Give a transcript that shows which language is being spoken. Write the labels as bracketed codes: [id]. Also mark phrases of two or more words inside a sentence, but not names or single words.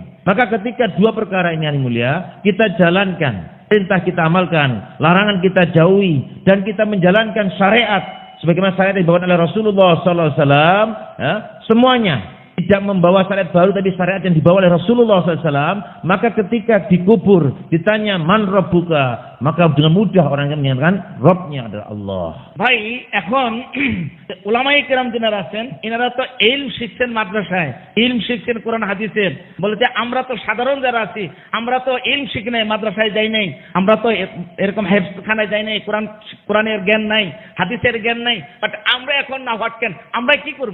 [id] Maka ketika dua perkara ini yang mulia, kita jalankan, perintah kita amalkan, larangan kita jauhi, dan kita menjalankan syariat sebagaimana syariat yang dibawa oleh Rasulullah SAW, semuanya tidak membawa syariat baru, tapi syariat yang dibawa oleh Rasulullah SAW. Maka ketika dikubur ditanya [ar] من ربك, [id] maka dengan mudah orang yang menyatakan Rabbnya adalah Allah. [bn] ভাই এখন উলামায়ে কেরাম যারা আছেন এনারা তো ইলম শিখছেন মাদ্রাসায়, ইলম শিখছেন কোরআন হাদিসের, বলে যে আমরা তো সাধারণ যারা আছি আমরা তো ইলম শিখি নাই, মাদ্রাসায় যাই নাই, আমরা তো এরকম হেফজখানায় যাই নাই, কোরআনের জ্ঞান নাই, হাদিসের জ্ঞান নাই, বাট আমরা এখন না [en] what can, [bn] আমরা কি করব?